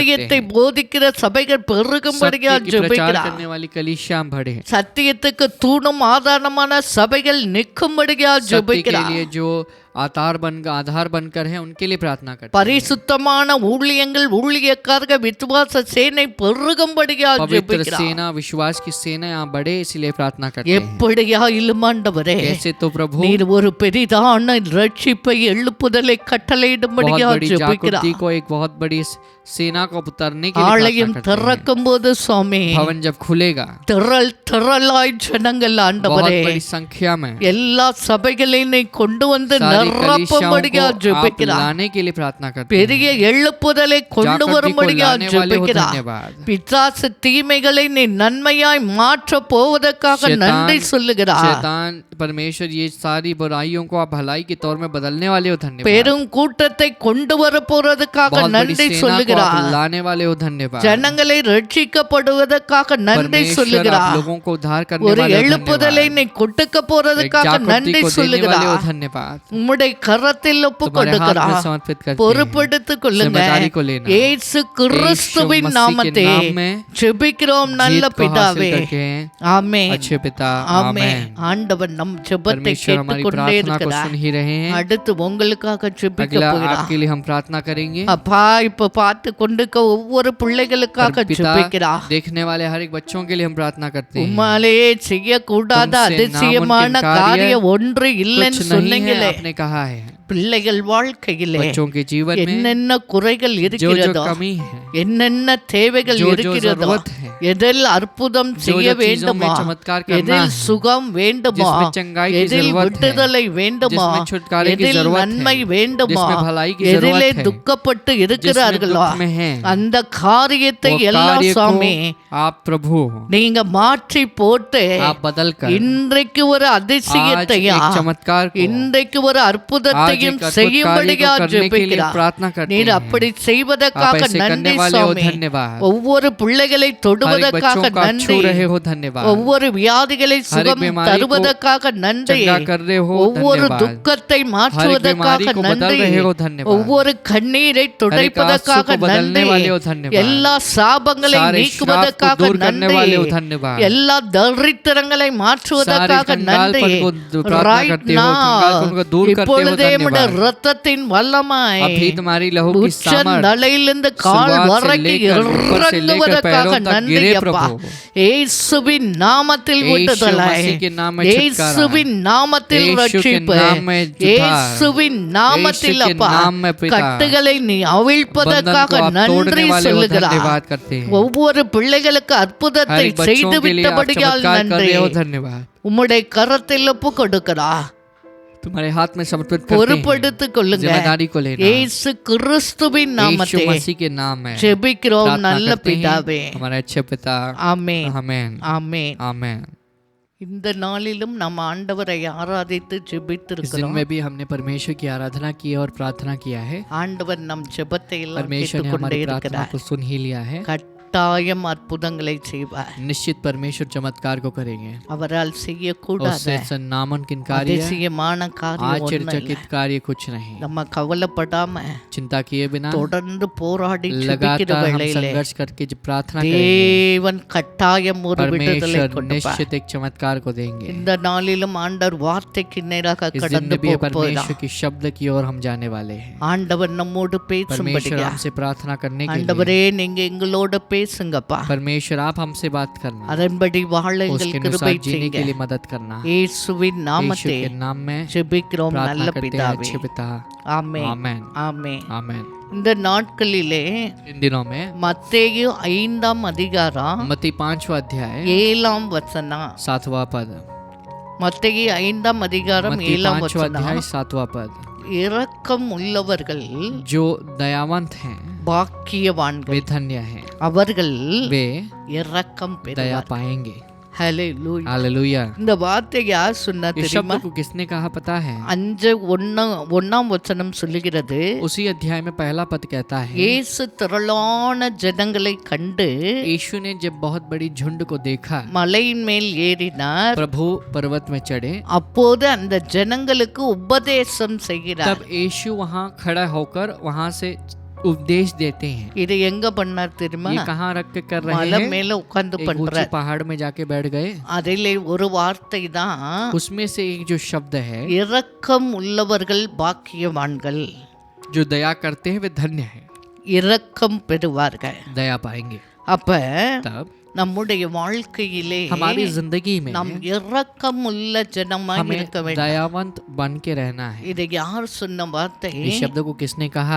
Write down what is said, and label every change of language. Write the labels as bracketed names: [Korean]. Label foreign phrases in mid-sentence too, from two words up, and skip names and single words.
[Tamil] சத்தியத்தை [Hindi] हैं। [Tamil] போதிக்கிற சபைகள் பெருகும்படியா [Hindi] सत्य की प्रचार [Tamil] ஜெபிக்கிறா. [Hindi] करने वाली कलीसिया बढ़े, [Tamil] சத்தியத்துக்கு தூணும் ஆதாரமான சபைகள் நிற்கும்படியா [Hindi] सत्य [Tamil] ஜெபிக்கிறா. [Hindi] के लिए जो आधार बनकर है उनके लिए प्रार्थना करते हैं। [Tamil] பரிசுத்தமான ஊழியங்கள், ஊழியக்காரர்கள், விசுவாச சேனை பெருகும்படியா [Hindi] पवित्र [Tamil] ஜெபிக்கிறா. [Hindi] सेना, विश्वास की सेना यहाँ बढ़े, इसलिए प्रार्थना करते हैं। [Tamil] எப்படியா இலுமாண்டவரே, [Hindi] कैसे तो प्रभु [Tamil] நீர் ஒரு பெரிதான ரட்சிப்பை எழுப்புதலை [Hindi] बहुत [Tamil] கட்டளையிடும்படியா [Hindi] बड़ी [Tamil] ஜெபிக்கிறா. [Hindi] जागृति को, एक बहुत बड़ी सेना को उतरने के लिए [Tamil] ஆலயம் [Hindi] प्रार्थना करते हैं। [Tamil] திறக்கும் போது சுவாமி, [Hindi] भवन जब खुलेगा [Tamil] திரளாய் ஜனங்கள் [Hindi] बहुत [Tamil] ஆண்டவரே, [Hindi] बड़ी संख्या में [Tamil] எல்லா சபைகளையும் நீ கொண்டு வந்து [Hindi] सारे हमारी कलीसियाओं [Tamil] நிரப்பும்படியா [Hindi] को आप [Tamil] ஜெபிக்கிறார். [Hindi] लाने के लिए प्रार्थना करते हैं। [Tamil] பெரிய எழுப்புதலை கொண்டு [Hindi] जागृति को [Tamil] வரும்படியா [Hindi] लाने वाले हो [Tamil] ஜெபிக்கிறார். [Hindi] धन्यवाद। [Tamil] பிசாசு தீமைகளை நீ நன்மையாய் மாற்ற போவதற்காக நன்றி சொல்லுகிறார். [Hindi] शैतान परमेश्वर ये सारी बुराइयों को आप भलाई के तौर में बदलने वाले हो धन्यवाद। [Tamil] பெரும் கூட்டத்தை கொண்டு வர போறதுக்காக [Hindi] बहुत बड़ी [Tamil] நன்றி [Hindi] सेना को [Tamil] சொல்லுகிறார். [Hindi] आप लाने वाले हो धन्यवाद। [Tamil] ஜனங்களை ரட்சிக்கப்படுவதற்காக நன்றி [Hindi] परमेश्वर आप [Tamil] சொல்லுகிறார். [Hindi] लोगों को उद्धार करने [Tamil] ஒரு [Hindi] वाले हो [Tamil] எழுப்புதலை [Hindi] धन्यवाद। [Tamil] நீ கொடுக்க [Hindi] एक [Tamil] போறதுக்காக [Hindi] जागृति [Tamil] நன்றி [Hindi] को देने वाले हो [Tamil] சொல்லுகிறார். [Hindi] धन्यवाद। [Tamil] உம்முடைய கரத்தில் ஒப்பு [Hindi] तुम्हारे हाथ में [Tamil] கொடுக்கிறார். [Hindi] समर्पित करते हैं। [Tamil] பொறுப்பெடுத்துக் கொள்ளுங்க. [Hindi] जिम्मेदारी को लेना। [Tamil] இயேசு கிறிஸ்துவின் [Hindi] यीशु मसीह के [Tamil] நாமத்தை [Hindi] नाम में [Tamil] ஜெபிக்கிறோம் நல்ல [Hindi] जीत को हासिल [Tamil] பிதாவே. [Hindi] करके [Tamil] ஆமென். [Hindi] अच्छे पिता [Tamil] ஆமென். [Hindi] आमेन। [Tamil] ஆண்டவர் நம் ஜெபத்தை [Hindi] परमेश्वर हमारी [Tamil] கேட்டுக்கொண்டே [Hindi] प्रार्थना को [Tamil] இருக்கிறார். [Hindi] सुन ही रहे हैं। [Tamil] அடுத்து உங்களுக்காக ஜெபிக்க [Hindi] अगला [Tamil] போகிறார். [Hindi] आपके लिए हम प्रार्थना करेंगे। [Tamil] அப்பா இப்ப பார்த்து கொண்டிருக்க ஒவ்வொரு பிள்ளைகளுக்காக [Hindi] पिता [Tamil] ஜெபிக்கிறார். [Hindi] देखने वाले हर एक बच्चों के लिए हम प्रार्थना करते हैं। [Tamil] உம்மாலே செய்யக்கூடாத [Hindi] तुमसे [Tamil] அதிசயமான [Hindi] नामुमकिन कार्य [Tamil] காரியம் ஒன்று இல்லைன்னு [Hindi] कुछ नहीं है [Tamil] சொன்னீங்களே. [Hindi] आपने कहा है। [Tamil] பிள்ளைகள் வாழ்க்கையிலே [Hindi] बच्चों के जीवन में [Tamil] என்னென்ன குறைகள் [Hindi] जो जो [Tamil] இருக்கிறதோ, [Hindi] कमी है, [Tamil] என்னென்ன தேவைகள் [Hindi] जो जो [Tamil] இருக்கிறதோ, [Hindi] जरूरत है, [Tamil] எதில் அற்புதம் [Hindi] जो [Tamil] செய்ய [Hindi] जो चीजों में [Tamil] வேண்டுமா, [Hindi] चमत्कार करना [Tamil] எதில் [Hindi] है, [Tamil] சுகம் வேண்டுமா, [Hindi] जिसमें चंगाई की [Tamil] எதில் [Hindi] जरूरत है, [Tamil] விடுதலை வேண்டுமா, [Hindi] जिसमें छुटकारे की [Tamil] எதில் [Hindi] जरूरत [Tamil] நன்மை [Hindi] है, [Tamil] வேண்டுமா, [Hindi] जिसमें भलाई की [Tamil] எதிலே [Hindi] जरूरत है, [Tamil] துக்கப்பட்டு [Hindi] जिसमें [Tamil] இருக்கிறார்களோ [Hindi] दुख में है, [Tamil] அந்த காரியத்தை [Hindi] वो [Tamil] எல்லா [Hindi] कार्य [Tamil] சாமி [Hindi] को आप प्रभु [Tamil] நீங்க மாற்றி போட்டு [Hindi] आप बदल कर [Tamil] இன்றைக்கு ஒரு [Hindi] आज [Tamil] அதிசயத்தையும் [Hindi] एक चमत्कार को, [Tamil] இன்றைக்கு ஒரு [Hindi] आज [Tamil] அற்புதத்தையும் [Hindi] एक अद्भुत कार्य [Tamil] செய்யும்படியா [Hindi] को करने के लिए [Tamil] ஜெபிக்கிறார். [Hindi] प्रार्थना करते [Tamil] நீர் [Hindi] हैं। [Tamil] அப்படி [Hindi] आप [Tamil] செய்வதற்காக [Hindi] ऐसे करने [Tamil] நன்றி [Hindi] वाले हो [Tamil] சுவாமி. [Hindi] धन्यवाद। [Tamil] ஒவ்வொரு பிள்ளைகளை [Hindi] हर एक [Tamil] தொடுவதற்காக [Hindi] बच्चों को आप [Tamil] நன்றி. [Hindi] छू रहे हो धन्यवाद। [Tamil] ஒவ்வொரு வியாதிகளை சுகம் [Hindi] बीमारी को [Tamil] தருவதற்காக நன்றி. [Hindi] चंगा कर रहे हो [Tamil] ஒவ்வொரு [Hindi] धन्यवाद। [Tamil] துக்கத்தை [Hindi] हर एक बीमारी [Tamil] மாற்றுவதற்காக [Hindi] को बदल [Tamil] நன்றி. [Hindi] रहे हो धन्यवाद। [Tamil] ஒவ்வொரு கண்ணீரை [Hindi] आंसू [Tamil] துடைப்பதற்காக [Hindi] को बदलने [Tamil] நன்றி. [Hindi] वाले हो धन्यवाद। [Tamil] எல்லா சாபங்களை [Hindi] सारे श्राप को [Tamil] நீக்குவதற்காக [Hindi] दूर करने [Tamil] நன்றி. [Hindi] वाले हो धन्यवाद। [Tamil] எல்லா தரித்திரங்களை மாற்றுவதற்காக [Hindi] सारे [Tamil] நன்றி. [Hindi] कंगालपन को प्रार्थना Right करते हो, now, कंगालपन को दूर करते हो [Tamil] இப்பொழுதே உம்முடைய [Hindi] धन्यवाद। [Tamil] இரத்தத்தின் வல்லமாய் [Hindi] अभी तुम्हारी लहू की सामर्थ [Tamil] உச்சந்தலையிலிருந்து கால் [Hindi] शुरुआत से [Tamil] வரைக்கும் [Hindi] लेकर ऊपर से लेकर [Tamil] இறங்குவதற்காக [Hindi] पैरों तक [Tamil] நன்றி [Hindi] गिरे [Tamil] அப்பா. [Hindi] प्रभु। [Tamil] இயேசுவின் நாமத்தில் [Hindi] यीशु [Tamil] விடுதலை, [Hindi] मसीह के नाम में छुटकारा, [Tamil] இயேசுவின் நாமத்தில் [Hindi] यीशु के [Tamil] ரட்சிப்பு, [Hindi] नाम में उद्धार, [Tamil] இயேசுவின் நாமத்தில் [Hindi] यीशु के [Tamil] அப்பா [Hindi] नाम में पिता, [Tamil] கட்டுகளை நீ [Hindi] बंधन [Tamil] அவிழ்ப்பதற்காக [Hindi] को आप तोड़ने [Tamil] நன்றி [Hindi] वाले हो [Tamil] சொல்லுகிறார். [Hindi] धन्यवाद करते हैं। [Tamil] ஒவ்வொரு பிள்ளைகளுக்கு [Hindi] हर [Tamil] அற்புதத்தை [Hindi] एक बच्चों [Tamil] செய்து [Hindi] के लिए आप [Tamil] விட்டபடியால் [Hindi] चमत्कार कर [Tamil] நன்றி. [Hindi] रहे हो धन्यवाद। [Tamil] உம்முடைய கரத்தில் ஒப்பு கொடுக்கிறார். [Hindi] तुम्हारे हाथ में समर्पित करते हैं। [Tamil] பொறுப்படுத்திக் கொள்ளுங்க. [Hindi] जिम्मेदारी को लेना। [Tamil] இயேசு கிறிஸ்துவின் [Hindi] यीशु [Tamil] நாமத்தை [Hindi] मसीह के नाम में [Tamil] ஜெபிக்கிறோம் [Hindi] प्रार्थना [Tamil] நல்ல [Hindi] करते हैं। [Tamil] பிதாவே. [Hindi] हमारे अच्छे पिता [Tamil] ஆமென். [Hindi] आमेन [Tamil] ஆமென். [Hindi] आमेन। [Tamil] இந்த நாளிலும் நம்ம ஆண்டவரை ஆராதித்து [Hindi] इस दिन [Tamil] ஜெபித்திருக்கிறோம். [Hindi] में भी हमने परमेश्वर की आराधना की और प्रार्थना किया है। [Tamil] ஆண்டவர் நம் ஜெபத்தை எல்லாம் [Hindi] परमेश्वर ने [Tamil] கேட்டுக்கொண்டே [Hindi] हमारी प्रार्थना [Tamil] இருக்கிறார். [Hindi] को सुन ही लिया है। [Tamil] கட்டாயம் அற்புதங்களை செய்வார். [Hindi] निश्चित परमेश्वर चमत्कार को करेंगे। [Tamil] அவரால் செய்யக்கூடாத [Hindi] उससे नामुमकिन कार्य, [Tamil] அதிசயமான காரியம் ஒண்ணும் இல்லை. [Hindi] आश्चर्यचकित कार्य कुछ नहीं। [Tamil] நம்ம கவலைப்படாம [Hindi] चिंता किए बिना [Tamil] தொடர்ந்து போராடி ஜெபிக்கிற [Hindi] लगातार हम [Tamil] வேளையிலே [Hindi] संघर्ष करके जब प्रार्थना करेंगे, [Tamil] தேவன் கட்டாயம் ஒரு விடுதலை [Hindi] परमेश्वर [Tamil] கொடுப்பார். [Hindi] निश्चित एक चमत्कार को देंगे। [Tamil] இந்த நாளிலும் ஆண்டவர் வார்த்தைக்கு நேராக [Hindi] इस दिन [Tamil] கடந்து [Hindi] में भी [Tamil] போகிறார். [Hindi] परमेश्वर की शब्द की ओर हम जाने वाले हैं। [Tamil] ஆண்டவர் நம்மோடு [Hindi] परमेश्वर [Tamil] பேசும்படியா [Hindi] हमसे प्रार्थना करने के लिए, [Tamil] ஆண்டவரே நீங்க எங்களோட பேசுங்கப்பா. [Hindi] परमेश्वर आप हमसे बात करना, [Tamil] அதன்படி வாழ [Hindi] उसके [Tamil] எங்கள் [Hindi] अनुसार [Tamil] கிருபை [Hindi] जीने [Tamil] செய்யுங்க. [Hindi] के लिए मदद करना। [Tamil] இயேசுவின் [Hindi] यीशु [Tamil] நாமத்தை [Hindi] के नाम में [Tamil] ஜெபிக்கிறோம் [Hindi] प्रार्थना [Tamil] நல்ல [Hindi] करते हैं [Tamil] பிதாவே. [Hindi] अच्छे पिता [Tamil] ஆமென். [Hindi] आमेन [Tamil] ஆமென். [Hindi] आमेन। [Tamil] இந்த நாட்களிலே [Hindi] इन दिनों में [Tamil] மத்தேயு 5ஆம் அதிகாரம் [Hindi] मत्ती 5वां अध्याय [Tamil] 7ஆம் வசனம். [Hindi] 7वां पद। [Tamil] மத்தேயு 5ஆம் அதிகாரம் [Hindi] मत्ती [Tamil] 7ஆம் [Hindi] 5वां अध्याय [Tamil] வசனம். [Hindi] 7वां पद। [Tamil] இரக்கம் உள்ளவர்கள் [Hindi] जो दयावंत हैं [Tamil] பாக்கியவான்கள், [Hindi] वे धन्य हैं, [Tamil] அவர்கள் [Hindi] वे [Tamil] இரக்கம் [Hindi] दया [Tamil] பெறுவார். [Hindi] पाएंगे। [Tamil] ஹalleluya. [Hindi] हालेलुया। [Tamil] இந்த வார்த்தை யார் சொன்னா [Hindi] इस [Tamil] தெரியுமா? [Hindi] शब्द को किसने कहा पता है? [Tamil] 5:1 வசனம் சொல்லுகிறது, [Hindi] उसी अध्याय में पहला पद कहता है, [Tamil] இயேசு திரளான ஜனங்களை கண்டு [Hindi] यीशु ने जब बहुत बड़ी झुंड को देखा, [Tamil] மலையின் மேல் ஏறினார். [Hindi] प्रभु पर्वत में चढ़े, [Tamil] அப்போது அந்த ஜனங்களுக்கு உபதேசம் செய்கிறார். [Hindi] तब यीशु वहाँ खड़ा होकर वहाँ से उपदेश देते हैं। [Tamil] இது எங்க பண்ணார் தெரியுமா? [Hindi] ये कहाँ रख के कर रहे [Tamil] மலை [Hindi] हैं? [Tamil] மேல உட்கார்ந்து [Hindi] एक ऊंचे [Tamil] பண்றார். [Hindi] पहाड़ में जाके बैठ गए। [Tamil] அதிலே ஒரு வார்த்தை தான், [Hindi] उसमें से एक जो शब्द है, [Tamil] இரக்கம் உள்ளவர்கள் பாக்கியவான்கள், [Hindi] जो दया करते हैं वे धन्य हैं, [Tamil] இரக்கம் பெறுவார்கள். [Hindi] दया पाएंगे। [Tamil] அப்ப [Hindi] तब [Tamil] நம்முடைய வாழ்க்கையிலே [Hindi] हमारी जिंदगी में [Tamil] நாம் இரக்கமுள்ள ஜனமாய் [Hindi] हमें [Tamil] இருக்க வேண்டும். [Hindi] दयावंत बन के रहना है। [Tamil] இதை யார் சொன்ன வார்த்தை? [Hindi] इस शब्द को किसने कहा?